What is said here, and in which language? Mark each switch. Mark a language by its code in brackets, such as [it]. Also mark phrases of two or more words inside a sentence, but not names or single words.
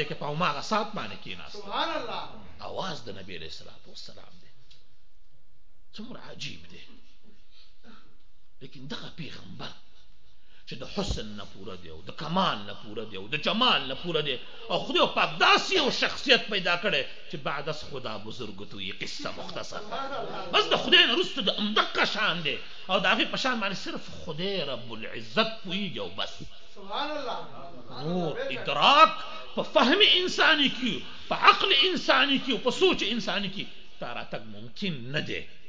[ps] کې په هماغه ساعت باندې کېناست اواز د نبي [ar] علیه السلام [ps] دی څومره عجیب دی لیکن دغه پیغمبر چې د حسن نه پوره دی او د کمال نه پوره دی او د جمال نه پوره دی او خدای پاک داسې یو شخصیت پیدا کړی چې [fa] بعد از خدا بزرگ تو یې قصه مختصر [ps] بس د خدای نه وروسته د همدغه شان دی او د هغې په شان باندې صرف خدای [ar] رب العزت [ps] پوهېږي او بس نور ادراک په فهم انساني کې په عقل انساني کې او په سوچ انساني کې تا راتګ ممکن نه دی